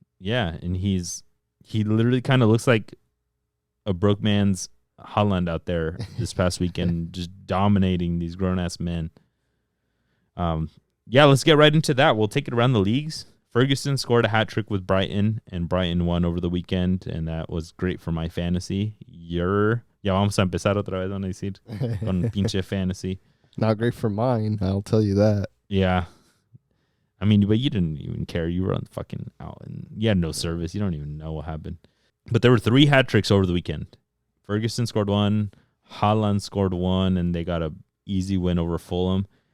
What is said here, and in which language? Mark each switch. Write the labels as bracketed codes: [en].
[en] Yeah, and he literally kind of looks like a broke man's Holland out there this past weekend, just dominating these grown-ass men. Let's get right into that. We'll take it around the leagues. Ferguson scored a hat-trick with Brighton, and Brighton won over the weekend, and that was great for my fantasy. [es] Ya vamos a empezar otra vez, van a decir, con pinche fantasy. [en] Not great for mine, I'll tell you that. Yeah. I mean, but you didn't even care. You were on fucking out, and you had no service. You don't even know what happened. But there were 3 hat-tricks over the weekend. Ferguson scored 1, Haaland scored 1, and they got a easy win over Fulham.